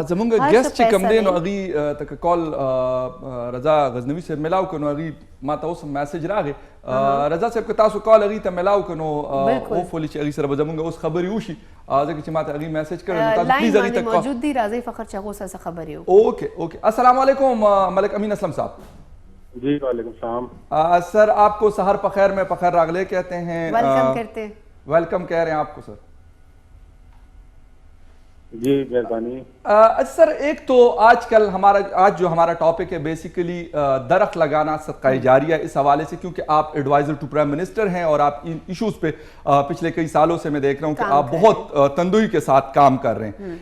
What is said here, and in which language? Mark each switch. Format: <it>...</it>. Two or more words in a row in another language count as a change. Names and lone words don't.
<ps>زمونږ ګیسټ چې کوم دی نو هغې تکه کال رضا غزنوي صاحب ملاو کړو نو هغې ما ته اوس میسج راغی رضا صاحب که تاسو کال هغې ته ملاو کړو نو هوپفولي چې هغې سره به زمونږ اوس خبرې وشي ځکه چې ما ته هغې میسج کړی نو تاسو پلیز هغې ته موجود دي راځئ فخر چې هغو سره خبرې وکړو اوکے</ps> <ar>السلام علیکم</ar> <ps>ملک امین اسلم صاحب.</ps> <ur>جی</ur> <ar>وعلیکم السلام</ar> <ur>سر آپ کو</ur> <ps>سهار پخیر</ps> <ur>میں</ur> <ps>پخیر راغلې</ps> <ur>کہتے ہیں ویلکم کرتے ہیں ویلکم کہہ رہے ہیں آپ کو سر. جی مہربانی. سر ایک تو آج کل آج جو ہمارا ٹاپک ہے بیسکلی درخت لگانا صدقۂ جاریہ اس حوالے سے کیونکہ آپ</ur> <en>adviser to prime minister</en> <ur>ہیں اور آپ ان ایشوز پہ پچھلے کئی سالوں سے میں دیکھ رہا ہوں کہ آپ بہت تندہی کے ساتھ کام کر رہے ہیں.</ur>